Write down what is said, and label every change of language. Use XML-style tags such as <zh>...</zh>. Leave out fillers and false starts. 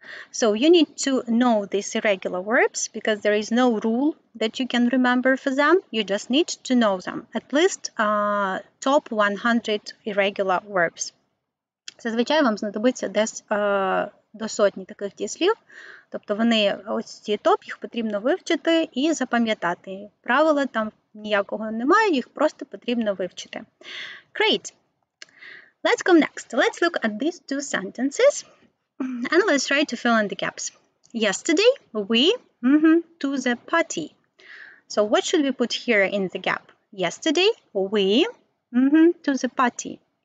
<en>So you need to know these irregular verbs because there is no rule that you can remember for them. You just need to know them. At least top 100 irregular verbs.</en> <uk>Зазвичай вам знадобиться десь до сотні таких дієслів. Тобто вони, ось ці топ, їх потрібно вивчити і запам'ятати. Правила там ніякого немає, їх просто потрібно вивчити.</uk> <en>Great. Let's go next. Let's look at these two sentences. And let's try to fill in the gaps. Yesterday, we to the party. So what should we put here in the gap? Yesterday, we to the party.</en>